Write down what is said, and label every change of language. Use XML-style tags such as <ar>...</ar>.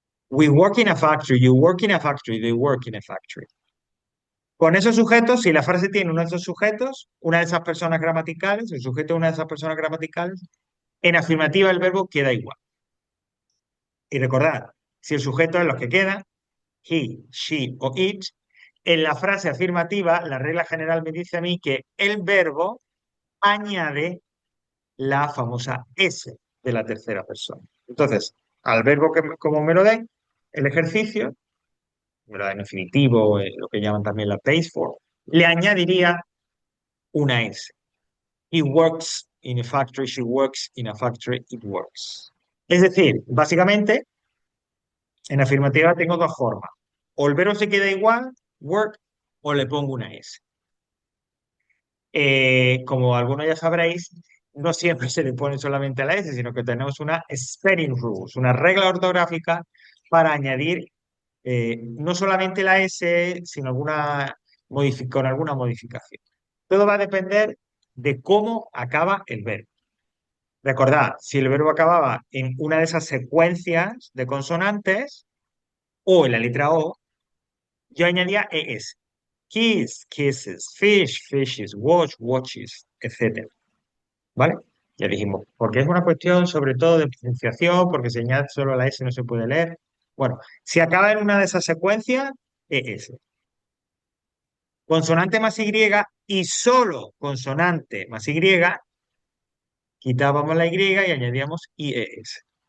<en>We work in a factory, you work in a factory, they work in a factory.</en> <es>Con esos sujetos, si la frase tiene uno de esos sujetos, una de esas personas gramaticales, el sujeto de una de esas personas gramaticales, en afirmativa el verbo queda igual. Y recordad, si el sujeto es los que quedan, he, she o it, en la frase afirmativa, la regla general me dice a mí que el verbo añade la famosa S de la tercera persona. Entonces, al verbo como me lo den, el ejercicio, me lo da en infinitivo, lo que llaman también la base form, le añadiría una S.</es> <en>He works in a factory, she works in a factory, it works.</en> <es>Es decir, básicamente, en afirmativa tengo dos formas. O el verbo se queda igual, work, o le pongo una S. Como algunos ya sabréis, no siempre se le pone solamente la S, sino que tenemos una spelling rules, una regla ortográfica para añadir no solamente la S, sino con alguna modificación. Todo va a depender de cómo acaba el verbo. Recordad, si el verbo acababa en una de esas secuencias de consonantes o en la letra O, yo añadía ES.</es> <en>Kiss, kisses, fish, fishes, watch, watches, etc.</en> <es>¿Vale? Ya dijimos, porque es una cuestión sobre todo de pronunciación, porque si añade solo la S no se puede leer. Bueno, si acaba en una de esas secuencias, ES. Consonante más Y y solo consonante más Y, quitábamos la Y y añadíamos IES.</es>